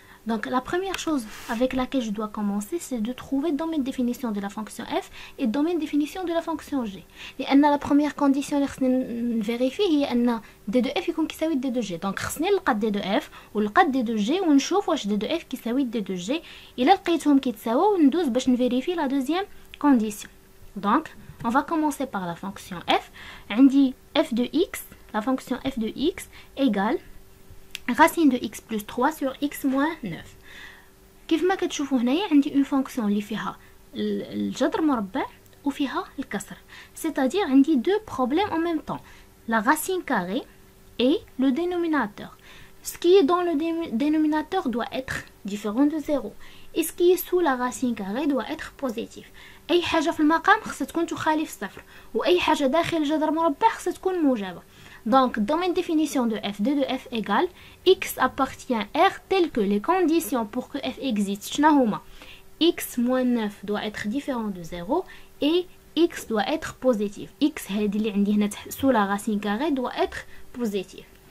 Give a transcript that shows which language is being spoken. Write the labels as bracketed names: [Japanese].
[French] Donc, la première chose avec laquelle je dois commencer, c'est de trouver le domaine de définition de la fonction f et le domaine de définition de la fonction g. Et la première condition que vérifier est que d de f [Arabic] يكون كيساوي [French] d de g. [Arabic] Donc, خصني نلقى d de f ونلقى d de g ونشوف واش d de f كيساوي d de g. إلا لقيتهم كيتساووا ندوز باش نفيريفي [French] la deuxième condition. Donc, on va commencer par la fonction f. عندي f de x, la fonction f de x égale racine de x plus 3 sur x moins 9. [Arabic] كيف ما كتشوفوا هنايا عندي [French] une fonction [Arabic] اللي فيها الجذر مربع وفيها الكسر. [French] C'est-à-dire [Arabic] عندي [French] deux problèmes en même temps. La racine carrée et le dénominateur. Ce qui est dans le dénominateur doit être différent de 0. Et ce qui est sous la racine carrée doit être positif. [Arabic] أي حاجة في المقام خصها تكون تخالف صفر، وأي حاجة داخل جذر مربع خصها تكون موجبة. [French] Donc, domaine de définition de f, d de f égale x appartient à r tel que les conditions pour que f existe. X moins 9 doit être différent de 0 et x doit être positif. X sous la racine carrée doit être positif.